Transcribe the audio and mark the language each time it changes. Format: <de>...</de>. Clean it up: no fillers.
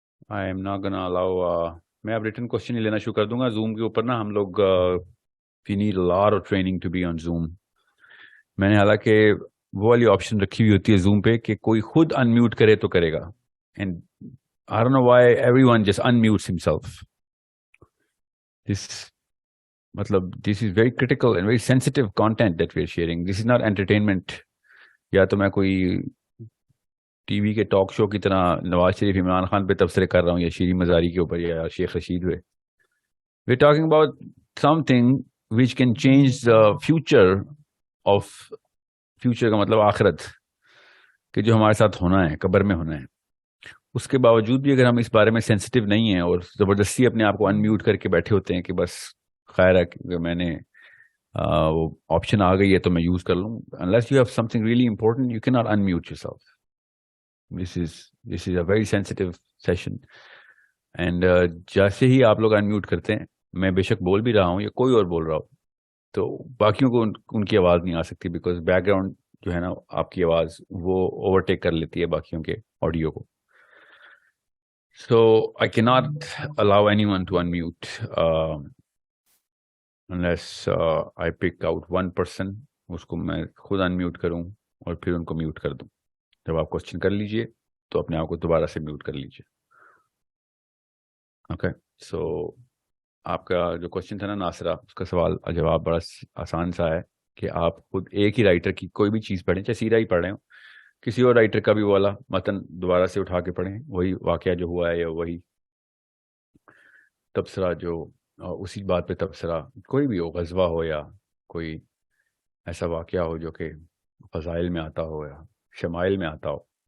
<en>I am not gonna allow</en> <ur>میں اب return question ہی لینا شروع کر دوں گا. زوم کے اوپر نا ہم لوگ</ur> <en>we need a lot of training to be on Zoom.</en> <ur>میں نے حالانکہ وہ والی آپشن رکھی ہوئی ہوتی ہے زوم پہ کہ کوئی خود انمیوٹ کرے تو کرے گا.</ur> <en>And I don't know why everyone just unmutes himself. This is very critical and very sensitive content that we are sharing. This is not entertainment.</en> <ur>یا تو میں کوئی ٹی وی کے ٹاک شو کی طرح نواز شریف عمران خان پہ تبصرے کر رہا ہوں یا شیریں مزاری کے اوپر یا شیخ رشید پہ.</ur> <en>We're talking about something which can change the future of future</en> <ur>کا مطلب آخرت، کہ جو ہمارے ساتھ ہونا ہے، قبر میں ہونا ہے. اس کے باوجود بھی اگر ہم اس بارے میں سینسٹیو نہیں ہیں اور زبردستی اپنے آپ کو انمیوٹ کر کے بیٹھے ہوتے ہیں کہ بس خیر ہے کہ میں نے وہ آپشن آ گئی ہے تو میں یوز کر لوں.</ur> <en>unless you have something really important you cannot unmute yourself. This is a very sensitive session.</en> <ur>And جیسے ہی آپ لوگ انمیوٹ کرتے ہیں، میں بے شک بول بھی رہا ہوں یا کوئی اور بول رہا ہو، تو باقیوں کو ان کی آواز نہیں آ سکتی، بیکاز بیک گراؤنڈ جو ہے نا آپ کی آواز وہ اوورٹیک کر لیتی ہے باقیوں کے آڈیو کو.</ur> <en>So I cannot allow anyone to unmute unless I pick out one person.</en> <ur>اس کو میں خود انمیوٹ کروں اور پھر ان کو میوٹ کر دوں. جب آپ کوشچن کر لیجئے تو اپنے آپ کو دوبارہ سے میوٹ کر لیجئے. اوکے سو آپ کا جو کوشچن تھا نا ناصرہ، اس کا سوال جواب بڑا آسان سا ہے کہ آپ خود ایک ہی رائٹر کی کوئی بھی چیز پڑھیں، چاہے سیرہ ہی پڑھ رہے ہوں، کسی اور رائٹر کا بھی والا متن دوبارہ سے اٹھا کے پڑھیں، وہی واقعہ جو ہوا ہے یا وہی تبصرہ جو اسی بات پہ تبصرہ، کوئی بھی ہو، غزوہ ہو یا کوئی ایسا واقعہ ہو جو کہ فضائل میں آتا ہو یا شمائل میں آتا ہو.</ur>